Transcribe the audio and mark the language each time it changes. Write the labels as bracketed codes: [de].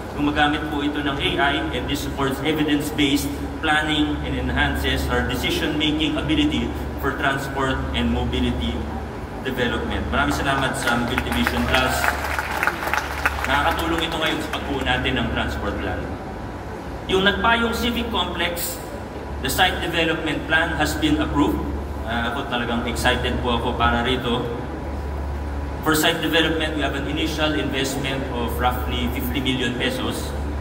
[tl] Gumagamit po ito ng [en] AI and this supports evidence-based planning and enhances our decision-making ability for transport and mobility development. [tl] Maraming salamat sa Mobility Vision Plus. Nakakatulong ito ngayon sa pagbuo natin ng transport plan. [en] Yung Nagpayong Civic Complex, the site development plan has been approved. [tl] Ako talagang excited po ako para rito. [en] For site development, we have an initial investment of roughly 50 million pesos.